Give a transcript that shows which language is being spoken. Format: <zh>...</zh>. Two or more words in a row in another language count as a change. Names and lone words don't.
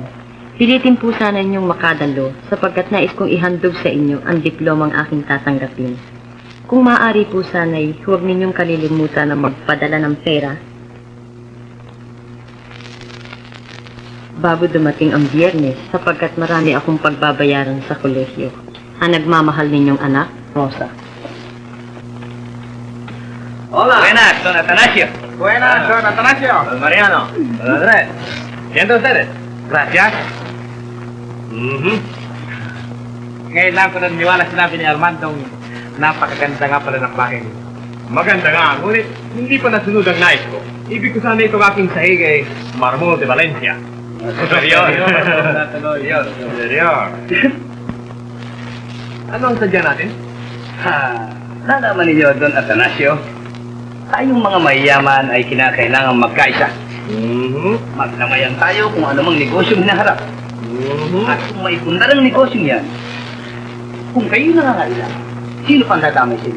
<tl>Pilitin po sana inyong makadalo sapagkat nais kong ihandog sa inyo ang diplomang aking tatanggapin. Kung maaari po sana'y huwag ninyong kalilimutan na magpadala ng pera bago dumating ang Biyernes sapagkat marami akong pagbabayaran sa kolehiyo. Ang nagmamahal ninyong anak, Rosa.</tl> <es>Hola. Buenas, don Atanasio. Buenas, don Atanasio. Don Mariano. Don Andrés. ¿Sienten ustedes? Gracias.</es> <tl>Ngayon lang ko naniwala sinabi ni Armandong napakaganda nga pala ng bahay niyo. Maganda nga, ngunit hindi pa nasunod ang nais ko. Ibig ko sana itong aking sahig ay</tl> <es>Marmol de Valencia. Superior. Superior.</es> <tl>Ano ang sadya natin? Nalaman ninyo, Don Atanasio, tayong mga mayayaman ay kinakailangan magkaisa. Magnamayan tayo kung anumang negosyong hinaharap. At kung may pundarang negosyong yan, kung kayo nangangailangan, sino pang dadamay sa inyo?</tl>